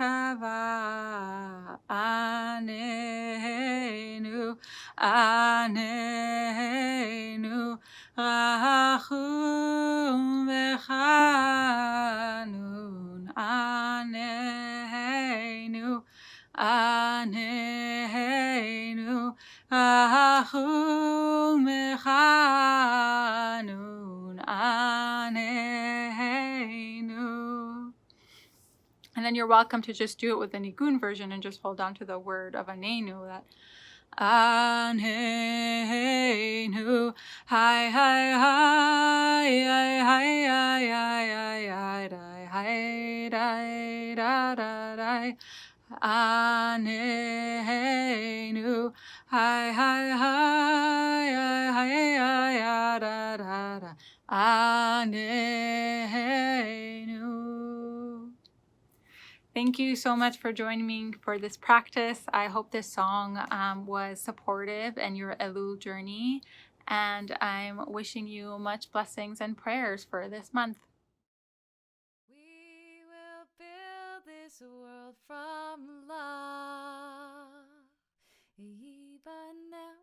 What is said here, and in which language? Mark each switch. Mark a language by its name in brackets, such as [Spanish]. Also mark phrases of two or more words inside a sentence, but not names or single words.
[Hebrew] אהבה עננו עננו רחום וחנון עננו עננו רחום וחנון עננו. [English] And then you're welcome to just do it with the Nigun version and just hold on to the word of Anenu, that Anenu, hi, hi, hi, hi, hi, hi, hi, hi, hi, hi, da, da, da. Anenu, hi, hi, hi, hi, hi, hi, da, da, da. [Hebrew] Anenu. [English] Thank you so much for joining me for this practice. I hope this song was supportive in your Elul journey, and I'm wishing you much blessings and prayers for this month. We will build this world from love.